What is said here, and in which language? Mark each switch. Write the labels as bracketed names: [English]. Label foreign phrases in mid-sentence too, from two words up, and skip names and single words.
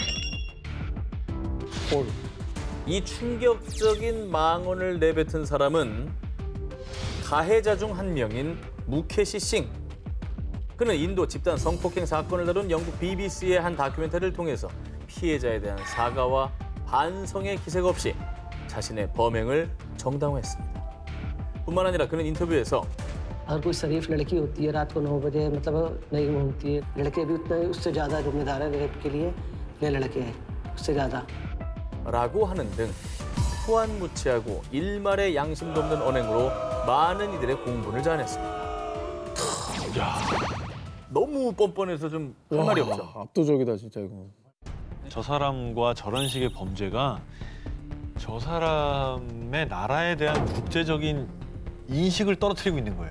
[Korean] 이 충격적인 망언을 내뱉은 사람은 가해자 중 한 명인 무케시 싱. 그는 인도 집단 성폭행 사건을 다룬 영국 BBC의 한 다큐멘터리를 통해서 피해자에 대한 사과와 반성의 기색 없이 자신의 범행을 정당화했습니다. 뿐만 아니라 그는 인터뷰에서 [Hindi] अगर कोई शरीफ लड़की होती है रात को 9 बजे मतलब नहीं घूमती है लड़के भी उतना उससे ज़्यादा जिम्मेदार है रेप के लिए ये लड़के हैं उससे ज़्यादा [Korean] 라고 하는 등 후안무치하고 일말의 양심도 없는 언행으로 많은 이들의 공분을 자아냈습니다. 야, 너무 뻔뻔해서 좀 할 말이 없죠. 압도적이다 진짜 이거. 저 사람과 저런 식의 범죄가 저 사람의 나라에 대한 국제적인 인식을 떨어뜨리고 있는 거예요.